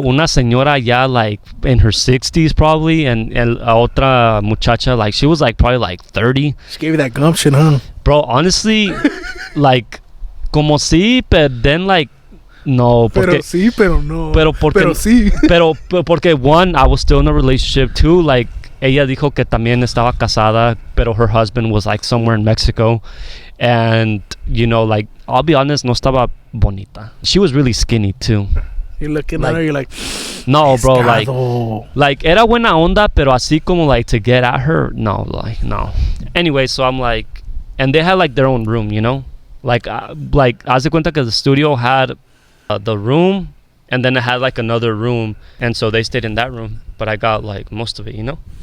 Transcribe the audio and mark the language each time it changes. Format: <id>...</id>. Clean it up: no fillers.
<es>Una señora ya</es> <en>like in her 60s probably, and</en> <es>otra muchacha,</es> <en>like she was like probably like 30. She gave you that gumption, huh? Bro, honestly, like</en> <es>como sí,</es> <en>but then like no, porque,</en> <es>pero sí, pero no. Pero sí. Pero porque</es> <en>one, I was still in a relationship. Two, like</en> <es>ella dijo que también estaba casada, pero</es> <en>her husband was like somewhere in Mexico. And you know, like I'll be honest,</en> <es>no estaba bonita.</es> <en>She was really skinny too. You're looking at her, you're like,</en> <es>no, bro, like era buena onda, pero así como</es> <en>like to get at her,</en> <es>no, like no.</es> <en>Anyway, so I'm like, and they had like their own room, you know, like</en> <es>haz de cuenta que</es> <en>the studio had the room, and then it had like another room, and so they stayed in that room, but I got like most of it, you know.</en>